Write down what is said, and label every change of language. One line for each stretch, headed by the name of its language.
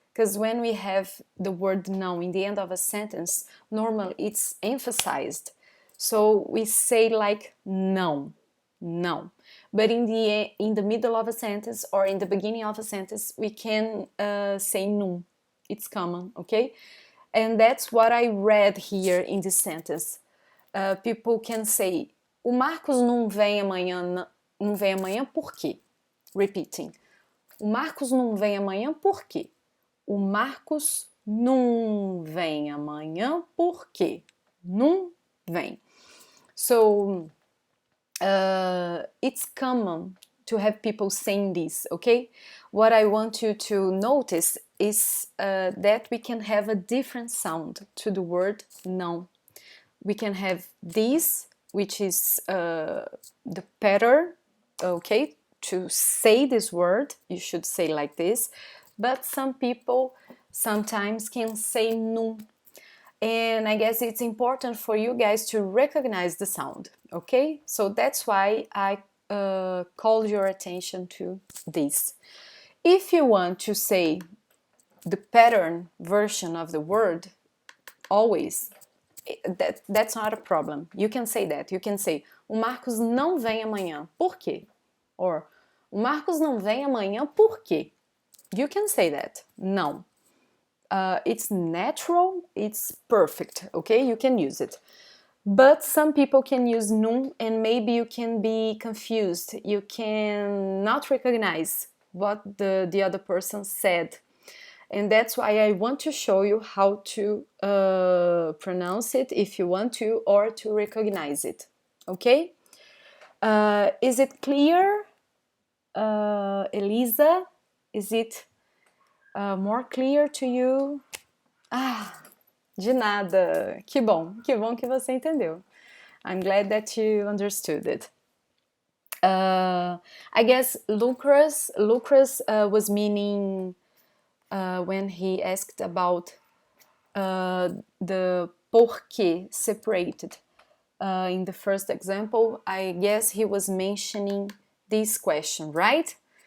English: Because when we have the word não in the end of a sentence, normally it's emphasized. So we say like não, não. But in the middle of a sentence or in the beginning of a sentence, we can say num. It's common, okay? And that's what I read here in this sentence. People can say,
Portuguese: o Marcos não vem amanhã, não vem amanhã por quê? Repeating. O Marcos não vem amanhã por quê? O Marcos não vem amanhã por quê? Não vem.
English: So, it's common to have people saying this, okay? What I want you to notice is that we can have a different sound to the word não. We can have this, which is the pattern, okay? To say this word, you should say like this. But some people sometimes can say num. And I guess it's important for you guys to recognize the sound, okay? So that's why I called your attention to this. If you want to say the pattern version of the word, always, that's not a problem. You can say that. You can say,
Portuguese: o Marcos não vem amanhã. Por quê? Or, o Marcos não vem amanhã por quê?
English: You can say that. Não. It's natural, it's perfect, okay? You can use it. But some people can use num and maybe you can be confused. You can not recognize what the other person said. And that's why I want to show you how to pronounce it if you want to, or to recognize it, okay? Is it clear, Elisa? Is it more clear to you?
Portuguese: De nada. Que bom que você entendeu.
English: I'm glad that you understood it. I guess Lucrez was meaning when he asked about the porquê separated. In the first example, I guess he was mentioning this question, right?